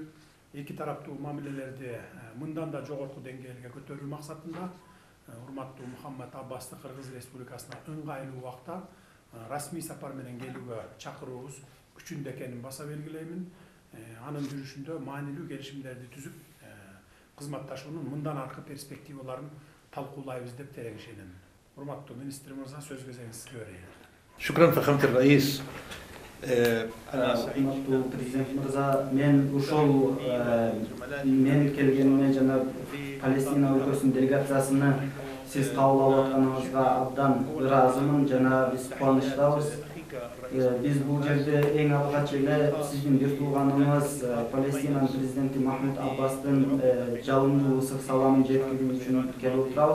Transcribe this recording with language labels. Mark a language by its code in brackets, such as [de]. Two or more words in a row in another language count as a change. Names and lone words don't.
[ky] Эки тараптуу мамилелерди мындан да жогорку деңгээлге көтөрүү максатында урматтуу Мухаммед Аббасты Кыргыз Республикасына ыңгайлуу убакта расмий сапар менен келүүгө чакыруубуз күчүндө экенин баса белгилеймин. Анын жүрүшүндө маанилүү келишимдерди түзүп, кызматташуунун мындан аркы перспективаларын талкуулайбыз деп терең ишенем. Урматтуу министр мырза, сөз кезегиңиз сизге берейин. [ar] شكرا فخامة الرئيس. [ky] Урматтуу президент мырза, мен ушул мен келгениме жана Палестина өлкөсүнүн делегациясыны сиз кабыл алып атканыңызга абдан ыраазымын жана биз кубанычтабыз. Биз бул жерде эң алгач эле сиздин бир тууганыңыз Палестинанын президенти Махмуд Аббастын жалындуу ысык саламын жеткирүү үчүн келип отурабыз.